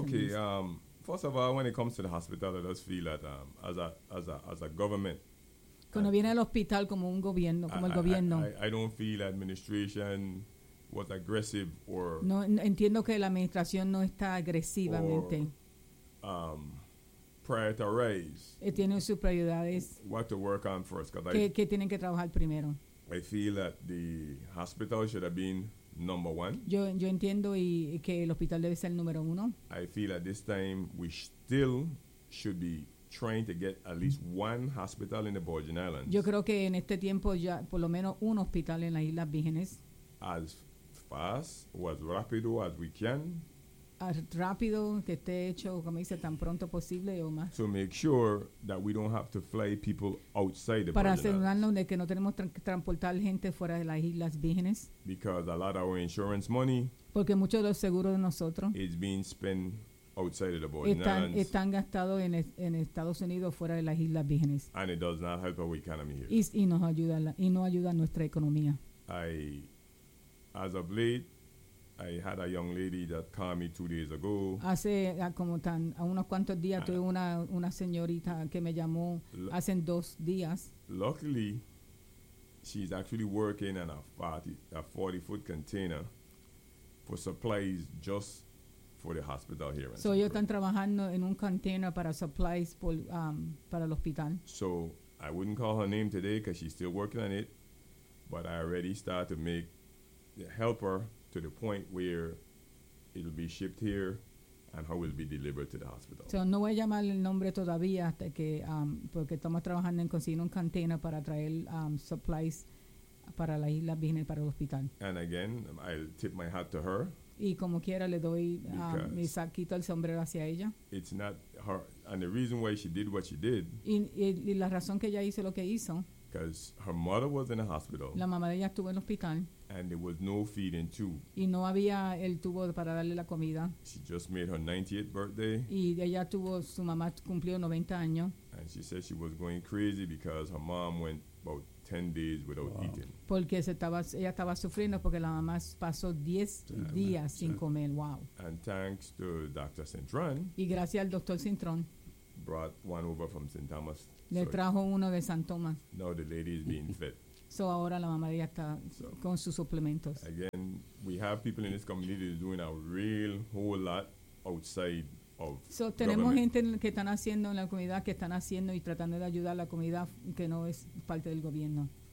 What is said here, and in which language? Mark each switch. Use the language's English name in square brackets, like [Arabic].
[English] Okay, first of all, when it comes to the hospital, I just feel that as a government. [Spanish] Cuando viene al hospital como un gobierno, como el gobierno. [English] I don't feel administration was aggressive or. [Spanish] No entiendo que la administración no está agresivamente. [English] Prioritize. [Spanish] Tiene sus prioridades. [English] What to work on first? [Spanish] Que tienen que trabajar primero. [English] I feel that the hospital should have been number one. [Spanish] Yo entiendo y que el hospital debe ser el número uno. [English] I feel at this time we still should be trying to get at least one hospital in the Virgin Islands. [Spanish] Yo creo que en este tiempo ya por lo menos un hospital en las Islas Vírgenes. [English] As fast or as rápido as we can. [Spanish] As rápido que esté hecho, como dice, tan pronto posible o más. [English] To make sure that we don't have to fly people outside the [Spanish] para asegurarnos de que no tenemos que transportar gente fuera de las Islas Vírgenes. [English] Because a lot of our insurance money. [Spanish] Porque mucho de los seguros de nosotros. [English] Is being spent outside of the Virgin Islands. [Spanish] Están gastados en Estados Unidos fuera de las Islas Vírgenes. [English] And it does not help our economy here. [Spanish] Y no ayuda a nuestra economía. [English] As of late. I had a young lady that called me 2 days ago. [Spanish] Hace como tan a unos cuantos días tuve una señorita que me llamó hace 2 días. [English] Luckily, she's actually working in a 40-foot container for supplies just for the hospital here. [Spanish] So ellos están trabajando en un container para supplies para el hospital. [English] So I wouldn't call her name today because she's still working on it, but I already started to make the helper. To the point where it'll be shipped here and how it'll be delivered to the hospital. [Spanish] So no voy a llamar el nombre todavía hasta que porque estamos trabajando en conseguir un container para traer supplies para la isla Vírgenes para el hospital. [English] And again, I'll tip my hat to her. [Spanish] Y como quiera le doy mi saquito el sombrero hacia ella. [English] It's not her, and the reason why she did what she did. [Spanish] Y la razón que ella hizo lo que hizo. [English] Because her mother was in a hospital. [Spanish] La mamá de ella estuvo en el hospital. [English] And there was no feeding tube. [Spanish] Y no había el tubo para darle la comida. [English] She just made her 98th birthday. [Spanish] Y ella tuvo, su mamá cumplió 90 años. [English] And she said she was going crazy because her mom went about 10 days without eating. [Spanish] Porque ella estaba sufriendo porque la mamá pasó 10 días sin comer. [English] Wow. And thanks to Dr. Cintrón. [Spanish] Y gracias al Dr. Cintrón. [English] Brought one over from St. Thomas [Spanish] Le trajo uno de San Tomás. [English] No, the lady is being fed. [Spanish] So ahora la mamá ya está con sus suplementos. [English] Again, we have people in this community doing a real whole lot outside. [Spanish] So, tenemos gente que están haciendo en la comunidad, que están haciendo y tratando de ayudar a la comunidad que no es parte del gobierno.